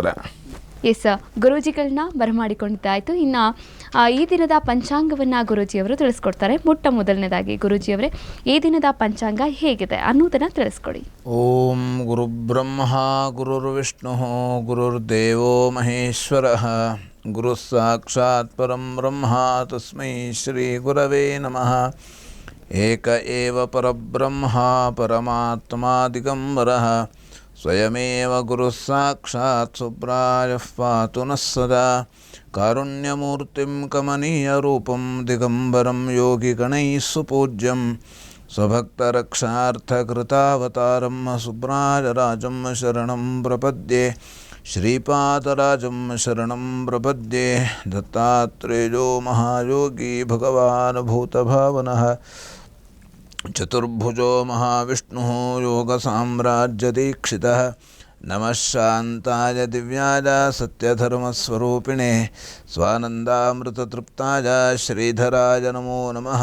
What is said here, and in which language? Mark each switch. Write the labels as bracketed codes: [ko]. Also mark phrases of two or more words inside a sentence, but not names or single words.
[kn] ಎಸ್, ಗುರೂಜಿಗಳನ್ನ ಬರಮಾಡಿಕೊಂಡಿದ್ದಾಯಿತು. ಇನ್ನು ಈ ದಿನದ ಪಂಚಾಂಗವನ್ನು ಗುರೂಜಿಯವರು ತಿಳಿಸ್ಕೊಡ್ತಾರೆ. ಮೊಟ್ಟ ಮೊದಲನೇದಾಗಿ ಗುರೂಜಿಯವರೇ, ಈ ದಿನದ ಪಂಚಾಂಗ ಹೇಗಿದೆ ಅನ್ನೋದನ್ನು ತಿಳಿಸ್ಕೊಡಿ. [sa] ಓಂ ಗುರುಬ್ರಹ್ಮ ಗುರುರ್ವಿಷ್ಣು ಗುರುರ್ದೇವೋ ಮಹೇಶ್ವರ ಗುರು ಸಾಕ್ಷಾತ್ ಪರಂ ಬ್ರಹ್ಮ ತಸ್ಮೈ ಶ್ರೀ ಗುರವೇ ನಮಃ. ಏಕ ಏವ ಪರಬ್ರಹ್ಮ ಪರಮಾತ್ಮಾ ದಿಗಂಬರಃ ಸ್ವಯಮೇವ ಗುರು ಸಾಕ್ಷಾತ್ ಸುಬ್ರಾಯಃ ಪಾತು ನಃ ಸದಾ. ಕಾರುಣ್ಯಮೂರ್ತಿಂ ಕಮನೀಯರೂಪಂ ದಿಗಂಬರಂ ಯೋಗಿಗಣೈಃ ಸುಪೂಜ್ಯಂ ಸ್ವಭಕ್ತರಕ್ಷಾರ್ಥಕೃತಾವತಾರಂ ಸುಬ್ರಾಯರಾಜಂ ಶರಣಂ ಪ್ರಪದ್ಯೆ. ಶ್ರೀಪಾದರಾಜಂ ಶರಣಂ ಪ್ರಪದ್ಯೆ. ದತ್ತಾತ್ರೇಯೋ ಮಹಾಯೋಗಿ ಭಗವಾನ್ ಭೂತಭಾವನಃ ಚತುರ್ಭುಜೋ ಮಹಾವಿಷ್ಣುಃ ಯೋಗಸಾಮ್ರಾಜ್ಯದೀಕ್ಷಿತಃ. ನಮಃ ಶಾಂತಾಯ ದಿವ್ಯಾಯ ಸತ್ಯಧರ್ಮಸ್ವರೂಪಿಣೆ ಸ್ವಾನಂದಾಮೃತತೃಪ್ತಾಯ ಶ್ರೀಧರಾಯ ನಮೋ ನಮಃ.